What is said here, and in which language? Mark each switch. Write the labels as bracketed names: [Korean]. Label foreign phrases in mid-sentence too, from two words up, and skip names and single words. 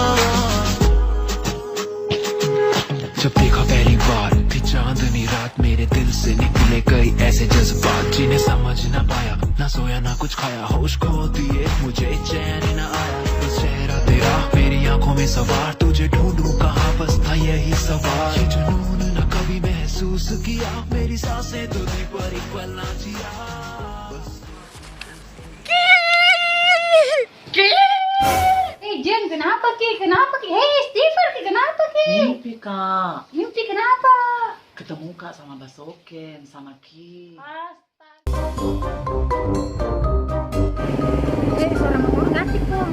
[Hindi] जब देखा पहली बार थी चांदनी रात, मेरे दिल से निकले कई ऐसे जज्बात जिन्हें समझ ना पाया। ना सोया ना कुछ खाया, होश खो दिए मुझे चैन न आया। बस चेहरा तेरा मेरी आंखों में सवार, तुझे ढूंढूं कहाँ बस था यही सवाल। ये जुनून न कभी महसूस किया, मेरी सांसें तुझे पर एक पल ना जिया। [Indonesian] Jen, kenapa Ki? Kenapa Ki? Hei, Stephen Ki, kenapa Ki? Mimpi kak, Mimpi kenapa? ketemu kak sama Basoken sama Ki. Suara motor ganti dong.